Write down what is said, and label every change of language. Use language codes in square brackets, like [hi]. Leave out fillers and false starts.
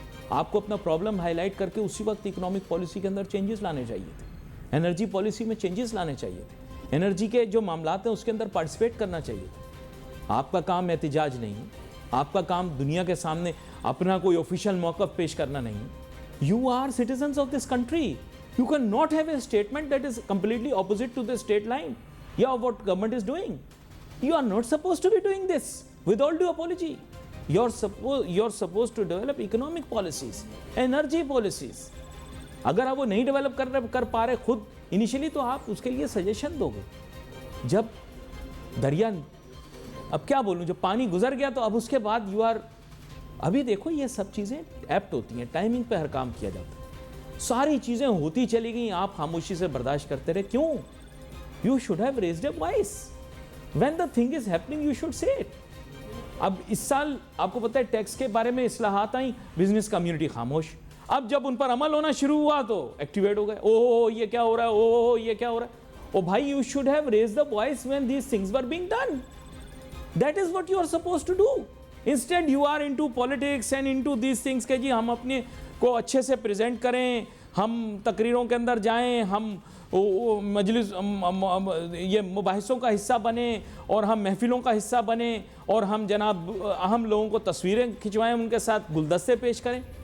[ur] آپ کو اپنا پرابلم ہائی لائٹ کر کے اسی وقت اکنامک پالیسی کے اندر چینجز لانے چاہیے تھے, انرجی پالیسی میں چینجز لانے چاہیے تھے, انرجی کے جو معاملات ہیں اس کے اندر پارٹیسپیٹ کرنا چاہیے تھا. آپ کا کام احتجاج نہیں, آپ کا کام دنیا کے سامنے اپنا کوئی آفیشیل موقف پیش کرنا نہیں. [en] You are citizens of this country. You cannot have a statement that is completely opposite to the state line. Yeah, what government is doing. You are not supposed to be doing this, with all due apology. You're supposed to develop economic policies, energy policies. [ur] اگر آپ وہ نہیں develop کر پا رہے خود initially, تو آپ اس کے لیے سجیشن دو گے. جب دریا, اب کیا بولوں, جب پانی گزر گیا تو اب اس کے بعد ابھی دیکھو یہ سب چیزیں ایپٹ ہوتی ہیں, ٹائمنگ پہ ہر کام کیا جاتا ہے. ساری چیزیں ہوتی چلی گئیں, آپ خاموشی سے برداشت کرتے رہے. کیوں؟ [en] You should have raised a voice. When the thing is happening, you should say it. [ur] اب اس سال آپ کو پتہ ہے ٹیکس کے بارے میں اصلاحات آئیں, بزنس کمیونٹی خاموش. اب جب ان پر عمل ہونا شروع ہوا تو ایکٹیویٹ ہو گئے, اوہ یہ کیا ہو رہا ہے, اوہ یہ کیا ہو رہا ہے. [en] Oh bhai, you should have raised the voice when these things were being done. That is what you are supposed to do. Instead you are into politics and into these things [ur] کہ جی ہم اپنے کو اچھے سے present کریں, ہم تقریروں کے اندر جائیں, ہم مجلس یہ مباحثوں کا حصہ بنیں اور ہم محفلوں کا حصہ بنیں اور ہم جناب اہم لوگوں کو تصویریں کھنچوائیں, ان کے ساتھ گلدستے پیش کریں.